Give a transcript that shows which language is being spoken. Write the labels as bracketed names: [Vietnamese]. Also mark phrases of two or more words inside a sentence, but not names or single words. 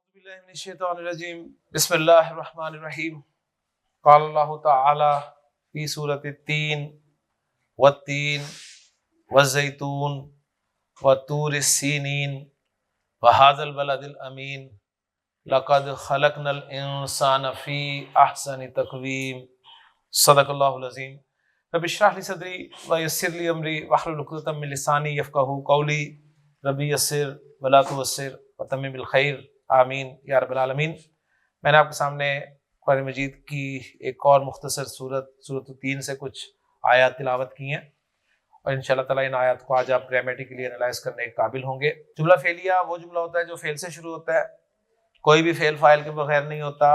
[Arabic] أعوذ بالله من الشيطان الرجيم بسم الله الرحمن الرحيم قال الله تعالى في سورة التين والتين والزيتون وطور سينين وهذا البلد الأمين لقد خلقنا الإنسان في أحسن تقويم صدق الله العظيم. رب اشرح لي صدري ويسر لي أمري واحلل عقدة من لساني يفقهوا قولي رب يسر ولا تعسر وتمم بالخير آمين يا رب العالمين. [Urdu] میں نے آپ کے سامنے قرآن مجید کی ایک اور مختصر سورت 3 سے کچھ آیت تلاوت کی ہیں اور [Arabic] إن شاء الله تعالى [Urdu] ان آیت کو آج آپ [English] grammatically analyze [Urdu] کرنے کے قابل ہوں گے. جملہ فعلیہ وہ جملہ ہوتا ہے جو فعل سے شروع ہوتا ہے، کوئی بھی فعل فاعل کے بغیر نہیں ہوتا.